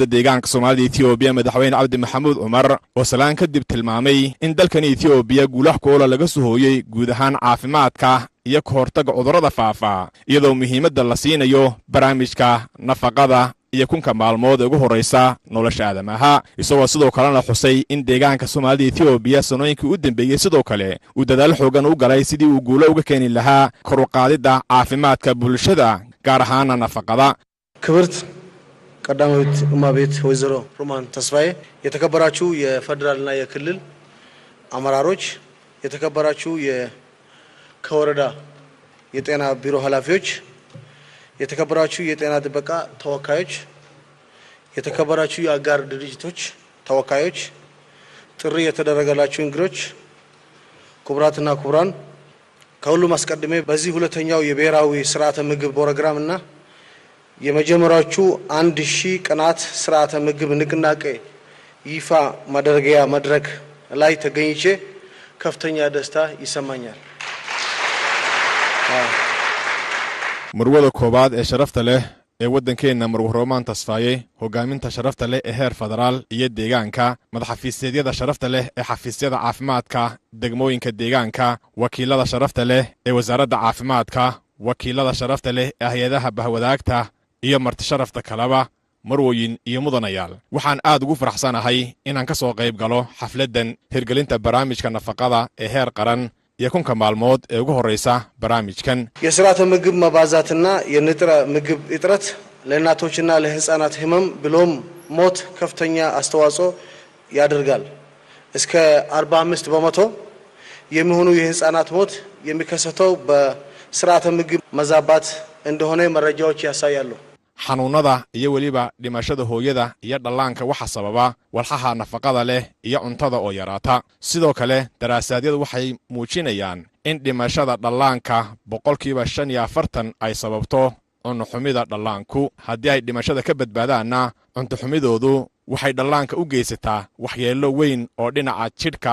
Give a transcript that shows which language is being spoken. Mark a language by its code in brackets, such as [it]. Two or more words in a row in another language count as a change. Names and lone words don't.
[so] deegaanka Soomaalida Itoobiya madaxweyne Cabdi Maxamuud Cumar oo salaan kadib tilmaamay in dalkani Itoobiya guulaha koola laga soo hooyay guud ahaan caafimaadka iyo ka hortagga cudurrada faafa iyadoo muhiimadda la siinayo barnaamijka nafaqada iyo kunka maalmood ee ugu horeysa nolosha aadamaha isagoo sidoo kalena xusay in deegaanka Soomaalida Itoobiya sanooyinkii u dambeeyay sidoo kale uu dadaal xoogan u galay sidii uu guulo uga keeni lahaa kor u qaadida caafimaadka bulshada gaar ahaan nafaqada [am] ክብርት ቀዳማዊት እመቤት ወይዘሮ ሮማን ተስፋዬ የተከበራችሁ የፌደራልና የክልል አመራሮች የተከበራችሁ የከወረዳ የጤና ቢሮ ኃላፊዎች የተከበራችሁ የጤና ጥበቃ ተወካዮች የተከበራችሁ የአጋር ድርጅቶች ተወካዮች ጥሪ የተደረገላችሁ እንግዶች ክቡራትና ክቡራን ከሁሉም አስቀድሜ በዚህ ሁለተኛው የብሔራዊ ስርዓተ ምግብ ፕሮግራምና የመጀመሪያዎቹ 1000 ቀናት ስርዓተ ምግብ ንቅናቄ ይፋ ማድረጊያ መድረክ ላይ ተገኝቼ ከፍተኛ ደስታ ይሰማኛል። [so] marwada koobaad ee sharafta leh ee waddankeena Marwo Roman Tasfaye hogaaminta sharafta leh ee heer federaal iyo deegaanka madaxafiisyada sharafta leh ee xafiisyada caafimaadka degmooyinka deegaanka wakiilada sharafta leh ee wasaaradda caafimaadka wakiilada sharafta leh ee hay'adaha bahwadaagta iyo marti sharafta kalaba marwooyin iyo mudanayaal waxaan aad ugu faraxsanahay inaan ka soo qayb galo xafladan hirgelinta barnaamijka nafaqada ee heer qaran iyo kunka maalmood ee ugu horeysa barnaamijkan [am] የስርዓተ ምግብ መባዛትና የንጥረ ምግብ እጥረት ለእናቶችና ለህፃናት ህመም ብሎም ሞት ከፍተኛ አስተዋጽኦ ያደርጋል እስከ 45% የሚሆኑ የህፃናት ሞት የሚከሰተው በስርዓተ ምግብ መዛባት እንደሆነ መረጃዎች ያሳያሉ [so] xanuunada iyo waliba dhimashada hooyada iyo dhallaanka waxa sababa walxaha nafaqada leh iyo cuntada oo yaraata sidoo kale daraasadyadu waxay muujinayaan in dhimashada dhallaanka 45% ay sababto cunno xumida dhallaanku haddii ay dhimashada ka badbaadaana cunto xumidoodu waxay dhallaanka u geysataa waxyeello weyn oo dhinaca jidhka